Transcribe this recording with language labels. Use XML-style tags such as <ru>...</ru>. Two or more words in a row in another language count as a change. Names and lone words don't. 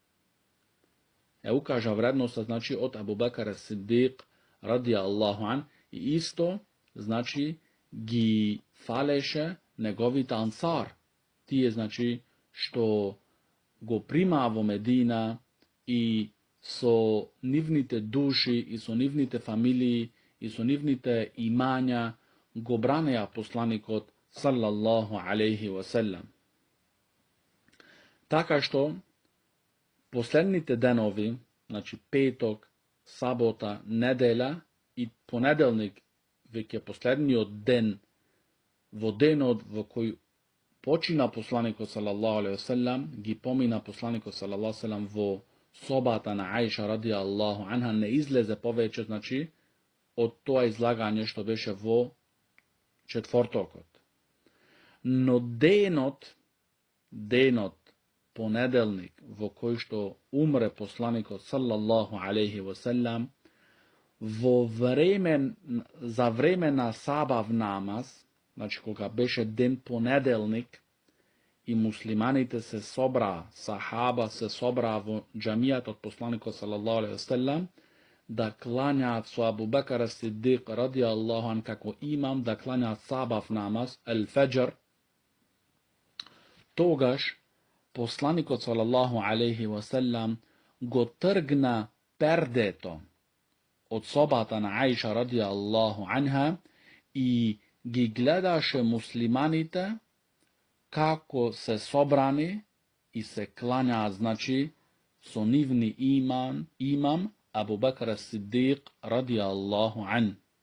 <mk>Укажа вредноста, значи, од Абу Бекр Сидик</mk> <ar>رضي الله عنه,</ar> <mk>и исто, значи, ги фалеше неговите ансар. Тие, значи, што го примаа во Медина и со нивните души и со нивните фамилии и со нивните имања го бранеа посланикот</mk> <ar>صلى الله عليه وسلم.</ar> <mk>Така што последните денови, значи петок, сабота, неделя и понеделник, веќе последниот ден, во денот во кој почина посланикот</mk> <ar>صلى الله عليه وسلم,</ar> <mk>ги помина посланикот</mk> <ar>صلى الله عليه وسلم</ar> <mk>во собата на Аиша</mk> <ar>رضي الله عنها,</ar> <mk>не излезе повеќе, значи, од тоа излагање што беше во четвртокот. Но денот, понеделник, во кој што умре посланикот</mk> <ar>صلى الله عليه وسلم,</ar> <mk>за време на сабав намаз, значи кога беше ден понеделник, и муслиманите се собраа, сахаба се собраа во џамијат од посланикот</mk> <ar>صلى الله عليه وسلم,</ar> <mk>да клањаат со Абу Бекр Сидик</mk> <ar>رضي الله عنه</ar> <mk>како имам, да клањаат сабав намаз, ел-феџр. Тогаш посланикот</mk> <ar>صلى الله عليه وسلم</ar> <mk>го тргна пердето од собата на Аиша</mk> <ar>رضي الله عنها</ar> <mk>и ги гледаше муслиманите како се собрани и се клањаат, значи, со нивни имам Абу Бекр Сидик</mk> <ar>رضي الله عنه.</ar>